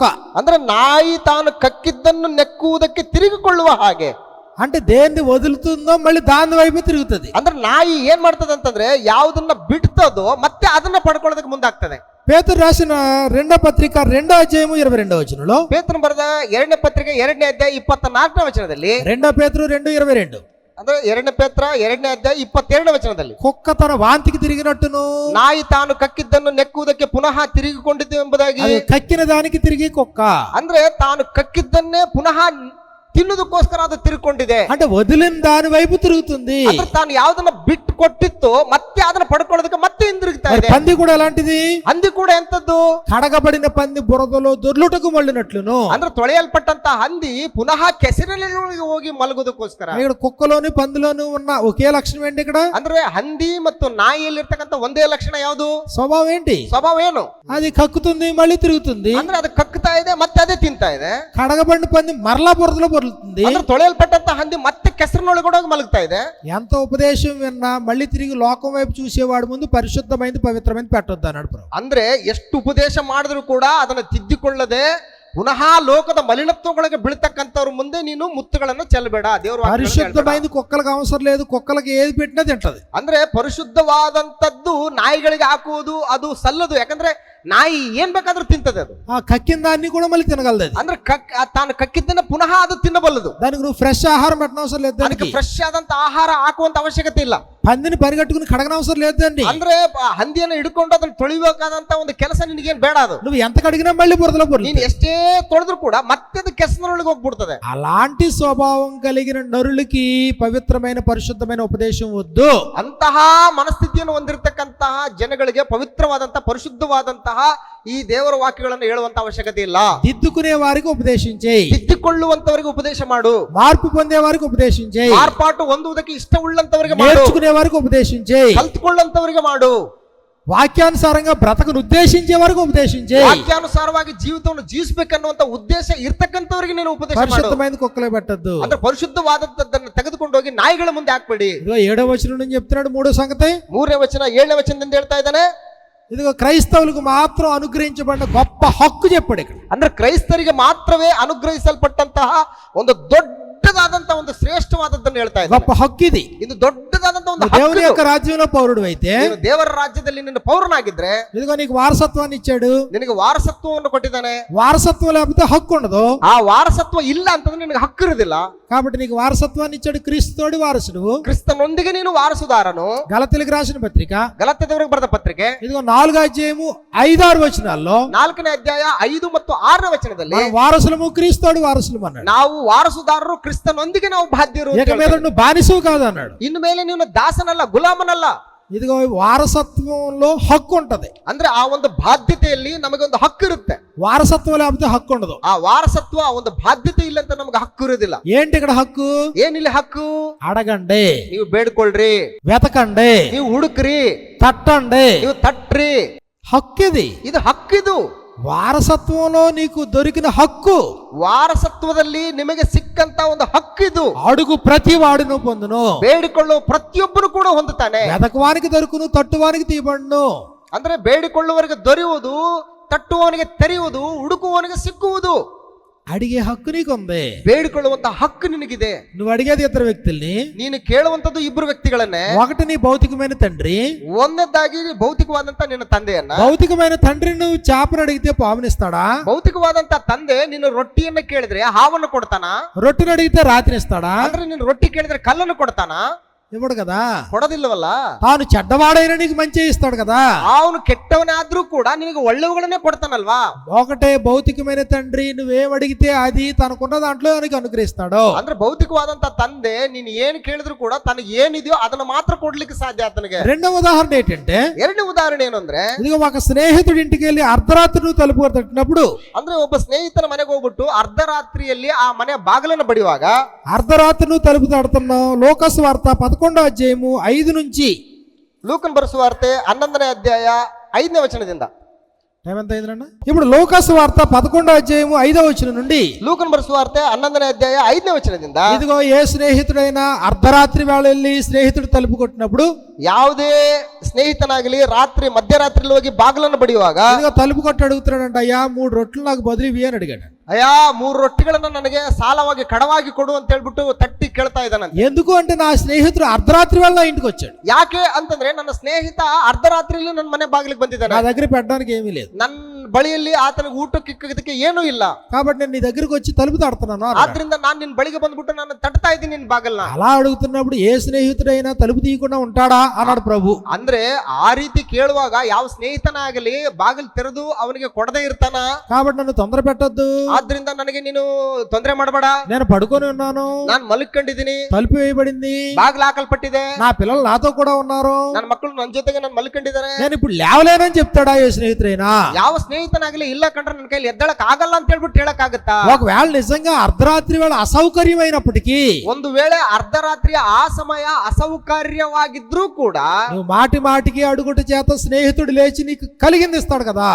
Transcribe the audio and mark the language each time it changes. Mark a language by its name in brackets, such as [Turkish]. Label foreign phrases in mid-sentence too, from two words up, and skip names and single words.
[Kannada] ಅಂದ್ರೆ ನಾಯಿ ತಾನು ಕಕ್ಕಿದ್ದನ್ನು ನೆಕ್ಕುವುದಕ್ಕೆ ತಿರುಗಿಕೊಳ್ಳುವ ಹಾಗೆ, [Telugu] అంటే దేన్ని వదులుతుందో మళ్ళీ దాని వైపు తిరుగుతుంది. [Kannada] ಅಂದ್ರೆ ನಾಯಿ ಏನ್ ಮಾಡ್ತದೆ ಅಂತಂದ್ರೆ ಯಾವುದನ್ನ ಬಿಡ್ತದೋ ಮತ್ತೆ ಅದನ್ನ ಪಡ್ಕೊಳ್ಳೋದಕ್ಕೆ ಮುಂದಾಗ್ತದೆ. [Telugu] పేతురు రాసిన 2వ పత్రిక 2వ అధ్యాయము 22వ వచనంలో, [Kannada] ಪೇತ್ರನು ಬರೆದ 2ನೇ ಪತ್ರಿಕೆ 2ನೇ ಅಧ್ಯಾಯ 24ನೇ ವಚನದಲ್ಲಿ, [Telugu] 2 పేతురు 2:22, [Kannada] ಅಂದ್ರೆ 2ನೇ ಪೇತ್ರ 2ನೇ ಅಧ್ಯಾಯ 22ನೇ ವಚನದಲ್ಲಿ, [Telugu] కుక్క తన వాంతికి తిరిగినట్టును [Kannada] ನಾಯಿ ತಾನು ಕಕ್ಕಿದ್ದನ್ನು ನೆಕ್ಕುವುದಕ್ಕೆ ಪುನಃ ತಿರುಗಿಕೊಂಡಿದ್ದು ಎಂಬುದಾಗಿ, [Telugu] అది కక్కిన దానికి తిరిగి కుక్క. [Kannada] ಅಂದ್ರೆ ತಾನು ಕಕ್ಕಿದ್ದನ್ನೇ ಪುನಃ ತಿನ್ನುವುದಕ್ಕೋಸ್ಕರ ಅದು ತಿರುಕೊಂಡಿದೆ. [Telugu] అంటే వదిలిన దాని వైపు తిరుగుతుంది. [Kannada] ಅಂದ್ರೆ ತಾನು ಯಾವ್ದನ್ನ ಬಿಟ್ಟು ಕೊಟ್ಟಿತ್ತು ಮತ್ತೆ ಅದನ್ನ ಪಡ್ಕೊಳ್ಳೋದಕ್ಕೆ ಮತ್ತೆ ಹಿಂದಿರುಗ್ತಾ [Telugu] మరి [Kannada] ಇದೆ. [Telugu] పంది కూడా ఎలాంటిది? [Kannada] ಹಂದಿ ಕೂಡ ಎಂತದ್ದು? [Telugu] కడగబడిన పంది బురదలో దొర్లుటకు మళ్ళినట్లును. [Kannada] ಅಂದ್ರೆ ತೊಳೆಯಲ್ಪಟ್ಟಂತ ಹಂದಿ ಪುನಃ ಕೆಸರಿನಲ್ಲಿ ಹೋಗಿ ಮಲಗೋದಕ್ಕೋಸ್ಕರ. [Telugu] ఇక్కడ కుక్కలోని పందిలోను ఉన్న ఒకే లక్షణం ఏంటి? ఇక్కడ [Kannada] ಅಂದ್ರೆ ಹಂದಿ ಮತ್ತು ನಾಯಿಯಲ್ಲಿರ್ತಕ್ಕಂಥ ಒಂದೇ ಲಕ್ಷಣ ಯಾವುದು? [Telugu] స్వభావం ఏంటి? [Kannada] ಸ್ವಭಾವ ಏನು? [Telugu] అది కక్కుతుంది మళ్ళీ తిరుగుతుంది. [Kannada] ಅಂದ್ರೆ ಅದು ಕಕ್ತಾ ಇದೆ ಮತ್ತೆ ಅದೇ ತಿಂತಾ ಇದೆ. [Telugu] కడగబడిన పంది మరలా బురదలో బొర్లుతుంది. [Kannada] ಅಂದ್ರೆ ತೊಳೆಯಲ್ಪಟ್ಟಂತ ಹಂದಿ ಮತ್ತೆ ಕೆಸರಿನೊಳಗಡೆ ಹೋಗಿ ಮಲಗ್ತಾ ಇದೆ. [Telugu] ఎంత ఉపదేశం విన్నా మళ్ళీ తిరిగి లోకం వైపు చూసేవాడు ముందు పరిశుద్ధమైనది పవిత్రమైనది పెట్టొద్దు అన్నాడు ప్రభు. [Kannada] ಅಂದ್ರೆ ಎಷ್ಟು ಉಪದೇಶ ಮಾಡಿದ್ರು ಕೂಡ ಅದನ್ನ ತಿದ್ದಿಕೊಳ್ಳದೆ ಪುನಃ ಲೋಕದ ಮಲಿನತ್ವಗಳಿಗೆ ಬೀಳ್ತಕ್ಕಂಥವ್ರ ಮುಂದೆ ನೀನು ಮುತ್ತುಗಳನ್ನ ಚೆಲ್ಲಬೇಡ. ದೇವರು [Telugu] పరిశుద్ధమైనది కుక్కలకు అవసరం లేదు. కుక్కలకు ఏది పెట్టినా తింటది. [Kannada] ಅಂದ್ರೆ ಪರಿಶುದ್ಧವಾದಂತದ್ದು ನಾಯಿಗಳಿಗೆ ಹಾಕುವುದು ಅದು ಸಲ್ಲದು. ಯಾಕಂದ್ರೆ ನಾಯಿ ಏನ್ ಬೇಕಾದ್ರೂ ತಿಂತದೆ. ಅದು [Telugu] ఆ కక్కిన దాన్ని కూడా మళ్ళీ తినగలదు. అది [Kannada] ಅಂದ್ರೆ ತಾನು ಕಕ್ಕಿದ್ದನ್ನ ಪುನಃ ಅದು ತಿನ್ನಬಲ್ಲದು. [Telugu] దానికి నువ్వు ఫ్రెష్ ఆహారం పెట్టిన అవసరం లేదు. [Kannada] ಅದಕ್ಕೆ ಫ್ರೆಶ್ ಆದಂತ ಆಹಾರ ಹಾಕುವಂತ ಅವಶ್ಯಕತೆ ಇಲ್ಲ. [Telugu] పందిని పరిగెట్టుకుని కడగన అవసరం లేదండి. [Kannada] ಅಂದ್ರೆ ಹಂದಿಯನ್ನು ಹಿಡ್ಕೊಂಡು ಅದನ್ನ ತೊಳಿಬೇಕಾದಂತ ಒಂದು ಕೆಲಸ ನಿನಗೇನ್ ಬೇಡ. ಅದು [Telugu] నువ్వు ఎంత కడిగినా మళ్ళీ బురదలో [Kannada] ನೀನು [Telugu] బొర్లుతుంది. [Kannada] ಎಷ್ಟೇ ತೊಳೆದ್ರು ಕೂಡ ಮತ್ತೆ ಅದು ಕೆಸರಿನೊಳಗೆ ಹೋಗ್ಬಿಡ್ತದೆ. [Telugu] అలాంటి స్వభావం కలిగిన నరులకి పవిత్రమైన పరిశుద్ధమైన ఉపదేశం వద్దు. [Kannada] ಅಂತಹ ಮನಸ್ಥಿತಿಯನ್ನು ಹೊಂದಿರತಕ್ಕಂತಹ ಜನಗಳಿಗೆ ಪವಿತ್ರವಾದಂತಹ ಪರಿಶುದ್ಧವಾದಂತಹ ಈ ದೇವರ ವಾಕ್ಯಗಳನ್ನು ಹೇಳುವಂತ ಅವಶ್ಯಕತೆ ಇಲ್ಲ. [Telugu] దిద్దుకునే వారికి ఉపదేశించేయి. [Kannada] ತಿದ್ದಿಕೊಳ್ಳುವಂತವರಿಗೆ ಉಪದೇಶ ಮಾಡು. [Telugu] మార్పు పొందే వారికి ఉపదేశించేయి. [Kannada] ಮಾರ್ಪಾಟು ಹೊಂದುವುದಕ್ಕೆ ಇಷ್ಟವುಳ್ಳಂತವರಿಗೆ ಮಾಡು. [Telugu] నేర్చుకునే వారికి ఉపదేశించేయి. [Kannada] ಕಲ್ತುಕೊಳ್ಳಂತವರಿಗೆ ಮಾಡು. [Telugu] వాక్యానుసారంగా బ్రతకను ఉద్దేశించే వారికి ఉపదేశించేయి. [Kannada] ವಾಕ್ಯಾನುಸಾರವಾಗಿ ಜೀವಿತವನ್ನು ಜೀವಿಸಬೇಕನ್ನುವಂತ ಉದ್ದೇಶ ಇರ್ತಕ್ಕಂಥವರಿಗೆ ನೀನು ಉಪದೇಶ ಮಾಡು. [Telugu] పరిశుద్ధమైన కుక్కలే పెట్టద్దు. [Kannada] ಅಂದ್ರೆ ಪರಿಶುದ್ಧವಾದದ್ದನ್ನು ತೆಗೆದುಕೊಂಡು ಹೋಗಿ ನಾಯಿಗಳ ಮುಂದೆ ಹಾಕ್ಬೇಡಿ. [Telugu] ఇదిగో 7వ వచనం నుంచి చెప్తున్నాడు. 3వ సంగతి [Kannada] 3ನೇ ವಚನ 7ನೇ ವಚನದಿಂದ ಹೇಳ್ತಾ ಇದ್ದಾನೆ. [Telugu] ఇదిగో క్రైస్తవులకు మాత్రం అనుగ్రహించబడిన గొప్ప హక్కు చెప్పాడు ఇక్కడ. [Kannada] ಅಂದ್ರೆ ಕ್ರೈಸ್ತರಿಗೆ ಮಾತ್ರವೇ ಅನುಗ್ರಹಿಸಲ್ಪಟ್ಟಂತಹ ಒಂದು ದೊಡ್ಡದಾದಂತಹ ಒಂದು ಶ್ರೇಷ್ಠವಾದದ್ದನ್ನು ಹೇಳ್ತಾ ಇದ್ದಾನೆ. [Telugu] గొప్ప హక్కు ఇది. [Kannada] ಇದು దొడ్ಡದಾದಂತಹ ಒಂದು [Telugu] దేవుని యొక్క రాజ్యంలో పౌరుడు అయితే, [Kannada] ನೀನು ದೇವರ ರಾಜ್ಯದಲ್ಲಿ ನಿನ್ನ ಪೌರನಾಗಿದ್ರೆ [Telugu] ఇదిగో నీకు వారసత్వాన్ని ఇచ్చాడు. [Kannada] ನಿನಗೆ ವಾರಸತ್ವವನ್ನು ಕೊಟ್ಟಿದ್ದಾನೆ. [Telugu] వారసత్వం లేకపోతే హక్కు ఉండదు. [Kannada] ಆ ವಾರಸತ್ವ ಇಲ್ಲ ಅಂತಂದ್ರೆ ನಿನಗೆ ಹಕ್ಕು ಇರುವುದಿಲ್ಲ. [Telugu] కాబట్టి నీకు వారసత్వాన్ని ఇచ్చాడు. క్రీస్తుతోడి వారసుడు. [Kannada] ಕ್ರಿಸ್ತನೊಂದಿಗೆ ನೀನು ವಾರಸುದಾರನು. [Telugu] గలతీయులకు రాసిన పత్రిక [Kannada] ಗಲಾತ್ಯದವರಿಗೆ ಬರೆದ ಪತ್ರಿಕೆ [Telugu] ఇదిగో 4వ అధ్యాయము 5-6 వచనాల్లో [Kannada] 4ನೇ ಅಧ್ಯಾಯ 5 ಮತ್ತು 6ನೇ ವಚನದಲ್ಲಿ [Telugu] మనం వారసులము, క్రీస్తుతోడి వారసులము అన్నాడు. [Kannada] ನಾವು ವಾರಸುದಾರರು, ಕ್ರಿಸ್ತನೊಂದಿಗೆ ನಾವು ಬಾಧ್ಯರು. [Telugu] ఇక మీద నువ్వు బానిసవు కాదు అన్నాడు. [Kannada] ಇನ್ನು ಮೇಲೆ ನೀನು ದಾಸನಲ್ಲ, ಗುಲಾಮನಲ್ಲ. [Telugu] ఇదిగో వారసత్వంలో హక్కు ఉంటది. [Kannada] ಅಂದ್ರೆ ಆ ಒಂದು ಬಾಧ್ಯತೆಯಲ್ಲಿ ನಮಗೆ ಒಂದು ಹಕ್ಕು ಇರುತ್ತೆ. [Telugu] వారసత్వం లేకపోతే హక్కు ఉండదు. [Kannada] ಆ ವಾರಸತ್ವ ಆ ಒಂದು ಬಾಧ್ಯತೆ ಇಲ್ಲ ಅಂತ ನಮಗೆ ಹಕ್ಕು ಇರುವುದಿಲ್ಲ. [Telugu] ఏంటి ఇక్కడ హక్కు? [Kannada] ಏನಿಲ್ಲ ಹಕ್ಕು? [Telugu] అడగండి, [Kannada] ನೀವು ಬೇಡ್ಕೊಳ್ರಿ, [Telugu] వెతకండి, [Kannada] ನೀವು ಹುಡುಕ್ರಿ, [Telugu] తట్టండి. [Kannada] ನೀವು ತಟ್ರಿ. [Telugu] హక్కిది. [Kannada] ಇದು ಹಕ್ಕಿದು. [Telugu] వారసత్వంలో నీకు దొరికిన హక్కు. [Kannada] ವಾರಸತ್ವದಲ್ಲಿ ನಿಮಗೆ ಸಿಕ್ಕಂತ ಒಂದು ಹಕ್ಕಿದು. [Telugu] అడుగు ప్రతి వాడును పొందును. [Kannada] ಬೇಡಿಕೊಳ್ಳುವ ಪ್ರತಿಯೊಬ್ಬನು ಕೂಡ ಹೊಂದುತ್ತಾನೆ. [Telugu] వెతకవానికి దొరుకును, తట్టువానికి తీయబడును. [Kannada] ಅಂದ್ರೆ ಬೇಡಿಕೊಳ್ಳುವವರಿಗೆ ದೊರೆಯುವುದು, ತಟ್ಟುವವನಿಗೆ ತೆರೆಯುವುದು, ಹುಡುಕುವವನಿಗೆ ಸಿಕ್ಕುವುದು. [Telugu] అడిగే హక్కు నీకుంది. [Kannada] ಬೇಡಿಕೊಳ್ಳುವಂತ ಹಕ್ಕು ನಿನಗಿದೆ. [Telugu] నువ్వు అడిగేది ఇద్దరు వ్యక్తుల్ని. [Kannada] ನೀನು ಕೇಳುವಂತದ್ದು ಇಬ್ಬರು ವ್ಯಕ್ತಿಗಳನ್ನೇ. [Telugu] ఒకటి నీ భౌతికమైన తండ్రి. [Kannada] ಒಂದನೇದಾಗಿ ಭೌತಿಕವಾದಂತ ನಿನ್ನ ತಂದೆಯನ್ನ. [Telugu] భౌతికమైన తండ్రి నువ్వు చేపను అడిగితే పామునిస్తాడా? [Kannada] ಭೌತಿಕವಾದಂತ ತಂದೆ ನಿನ್ನ ರೊಟ್ಟಿಯನ್ನ ಕೇಳಿದ್ರೆ ಹಾವನ್ನು ಕೊಡ್ತಾನ? [Telugu] రొట్టెని అడిగితే రాత్రిస్తాడా? [Kannada] ಅಂದ್ರೆ ನೀನು ರೊಟ್ಟಿ ಕೇಳಿದ್ರೆ ಕಲ್ಲನ್ನು ಕೊಡ್ತಾನ? [Telugu] ఇవ్వడు కదా. [Kannada] ಕೊಡೋದಿಲ್ಲವಲ್ಲ. [Telugu] తాను చెడ్డవాడైనా నీకు మంచి ఇస్తాడు కదా. [Kannada] ಅವನು ಕೆಟ್ಟವನಾದ್ರೂ ಕೂಡ ನಿನಗೆ ಒಳ್ಳೆವುಗಳನ್ನೇ ಕೊಡ್ತಾನಲ್ವಾ. [Telugu] ఒకటే భౌతికమైన తండ్రి నువ్వేం అడిగితే అది తనకున్న దాంట్లో నీకు అనుగ్రహిస్తాడు. [Kannada] ಅಂದ್ರೆ ಭೌತಿಕವಾದಂತ ತಂದೆ ನೀನು ಏನು ಕೇಳಿದ್ರು ಕೂಡ ತನಗೆ ಏನಿದೆಯೋ ಅದನ್ನ ಮಾತ್ರ ಕೊಡ್ಲಿಕ್ಕೆ ಸಾಧ್ಯ ಆತನಿಗೆ. [Telugu] రెండవ ఉదాహరణ ఏంటంటే, [Kannada] ಎರಡನೇ ಉದಾಹರಣೆ ಏನು ಅಂದ್ರೆ, [Telugu] ఇదిగో ఒక స్నేహితుడి ఇంటికి వెళ్ళి అర్ధరాత్రి నువ్వు తలుపు తట్టినప్పుడు, [Kannada] ಅಂದ್ರೆ ಒಬ್ಬ ಸ್ನೇಹಿತನ ಮನೆಗೆ ಹೋಗ್ಬಿಟ್ಟು ಅರ್ಧರಾತ್ರಿಯಲ್ಲಿ ಆ ಮನೆ ಬಾಗಿಲನ್ನು ಬಡಿಯುವಾಗ, [Telugu] అర్ధరాత్రి నువ్వు తలుపు తడుతున్నావు. లోకాసు వార్త 11వ అధ్యాయము 5 నుంచి, [Kannada] ಲೂಕನ್ ಬರೆಸುವಾರ್ತೆ 11ನೇ ಅಧ್ಯಾಯ 5ನೇ ವಚನದಿಂದ. [Telugu] ఏమంత అయిందన్న? ఇప్పుడు లోకాసు వార్త 11వ అధ్యాయము 5వ వచనం నుండి, [Kannada] ಲೂಕನ್ ಬರೆಸುವಾರ್ತೆ 11ನೇ అధ్యాಯ 5ನೇ ವಚನದಿಂದ, [Telugu] ఇదిగో ఏ స్నేహితుడైనా అర్ధరాత్రి వేళ వెళ్ళి స్నేహితుడు తలుపు కొట్టినప్పుడు, [Kannada] ಯಾವುದೇ ಸ್ನೇಹಿತನಾಗಲಿ ರಾತ್ರಿ ಮಧ್ಯರಾತ್ರಿಯಲ್ಲಿ ಹೋಗಿ ಬಾಗಿಲನ್ನು ಬಡಿಯುವಾಗ, [Telugu] ఇదిగో తలుపు కొట్టి అడుగుతున్నాడంట, అయ్యా 3 రొట్టెలు నాకు బదులు ఇవి అని అడిగాడు. [Kannada] ಅಯ್ಯ 3 ರೊಟ್ಟಿಗಳನ್ನ ನನಗೆ ಸಾಲವಾಗಿ ಕಡವಾಗಿ ಕೊಡು ಅಂತ ಹೇಳ್ಬಿಟ್ಟು ತಟ್ಟಿ ಕೇಳ್ತಾ ಇದ್ದಾನಂತೆ. [Telugu] ఎందుకు అంటే నా స్నేహితుడు అర్ధరాత్రి వేళ నా ఇంటికి వచ్చాడు. [Kannada] ಯಾಕೆ ಅಂತಂದ್ರೆ ನನ್ನ ಸ್ನೇಹಿತ ಅರ್ಧರಾತ್ರಿಯಲ್ಲಿ ನನ್ನ ಮನೆ ಬಾಗಿಲಿಗೆ ಬಂದಿದ್ದಾನೆ. [Telugu] నా దగ్గర పెట్టడానికి ఏమీ లేదు. [Kannada] ನನ್ನ ಬಳಿಯಲ್ಲಿ ಆತನಿಗೆ ಊಟಕ್ಕೆ ಇಕ್ಕದಕ್ಕೆ ಏನೂ ಇಲ್ಲ. [Telugu] కాబట్టి నేను నీ దగ్గరికి వచ్చి తలుపు తడుతున్నాను అన్నాడు. [Kannada] ಆದ್ರಿಂದ ನಾನು ನಿನ್ ಬಳಿಗೆ ಬಂದ್ಬಿಟ್ಟು ನಾನು ತಟ್ತಾ ಇದ್ದೀನಿ ನಿನ್ ಬಾಗಲ್ನ. [Telugu] అలా అడుగుతున్నప్పుడు ఏ స్నేహితుడైనా తలుపు తీయకుండా ఉంటాడా అన్నాడు ప్రభు. [Kannada] ಅಂದ್ರೆ ఆ ರೀತಿ ಕೇಳುವಾಗ ಯಾವ ಸ್ನೇಹಿತನಾಗಲಿ ಬಾಗಿಲು ತೆರೆದು ಅವನಿಗೆ ಕೊಡದೇ ಇರ್ತಾನ. [Telugu] కాబట్టి నన్ను తొందర పెట్టొద్దు, [Kannada] ಆದ್ರಿಂದ ನನಗೆ ನೀನು ತೊಂದರೆ ಮಾಡಬೇಡ, [Telugu] నేను పడుకొని ఉన్నాను, [Kannada] ನಾನು ಮಲ್ಕೊಂಡಿದ್ದೀನಿ, [Telugu] తలుపు వేయబడింది, [Kannada] ಬಾಗಿಲು ಹಾಕಲ್ಪಟ್ಟಿದೆ, [Telugu] నా పిల్లలు నాతో కూడా ఉన్నారు, [Kannada] ನನ್ನ ಮಕ್ಕಳು ನನ್ನ జೊತೆಗೆ ನಾನು ಮಲ್ಕೊಂಡಿದ್ದಾರೆ. [Telugu] నేను ఇప్పుడు లేవలేనని చెప్తాడా ఏ స్నేహితుడైనా? [Kannada] ಯಾವ ಸ್ನೇಹಿತನಾಗಲಿ ಇಲ್ಲ ಕಂಡ್ರೆ ನನ್ನ ಕೈಲಿ ಎದ್ದಳಕ್ ಆಗಲ್ಲ ಅಂತ ಹೇಳ್ಬಿಟ್ಟು ಹೇಳಕ್ ಆಗುತ್ತಾ? [Telugu] ఒకవేళ నిజంగా అర్ధరాత్రి వేళ అసౌకర్యమైనప్పటికీ, [Kannada] ಒಂದು ವೇಳೆ ಅರ್ಧರಾತ್ರಿಯ ಆ ಸಮಯ ಅಸೌಕರ್ಯವಾಗಿದ್ರೂ ಕೂಡ [Telugu] నువ్వు మాటి మాటికి అడుగుట చేత స్నేహితుడు లేచి నీకు కలిగింది ఇస్తాడు కదా.